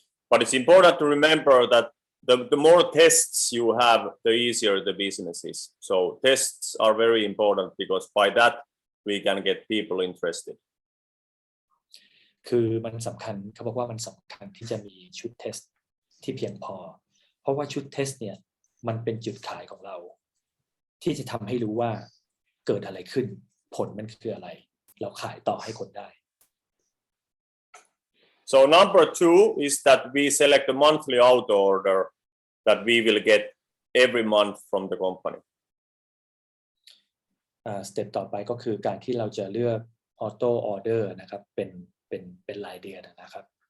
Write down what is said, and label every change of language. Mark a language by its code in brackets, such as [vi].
[en] But it's important to remember that the more tests you have, the easier the business is. So tests are very important because by that we can get people interested. [th] คือมันสำคัญเขาบอกว่ามันสำคัญที่จะมีชุดเทส ที่เพียงพอเพราะว่าชุดเทสเนี่ยมันเป็นจุดขายของเราที่จะทำให้รู้ว่าเกิดอะไรขึ้นผลมันคืออะไรเราขายต่อให้คนได้ [en] So number 2 is that we select a monthly auto order that we will get every month from the company. [th] สเต็ปต่อไปก็คือการที่เราจะเลือกออโต้ออเดอร์นะครับเป็นรายเดือนนะครับ